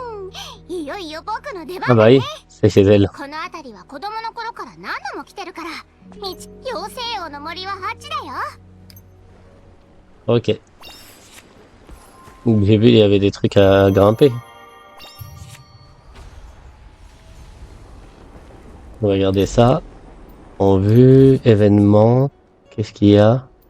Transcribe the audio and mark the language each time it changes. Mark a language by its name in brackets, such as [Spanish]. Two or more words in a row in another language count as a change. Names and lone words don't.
[Japanese] いよいよ僕の出 [French] Ah [Japanese] 番 [French] bah [Japanese] だね [French] oui, c'est chez elle. [Japanese] この辺りは子供の頃から何度も来てるから妖精王の森はあっちだよ [French] Ok. J'ai vu, il y avait des trucs à grimper. On va regarder ça. En vue, événement. Qu'est-ce qu'il y a?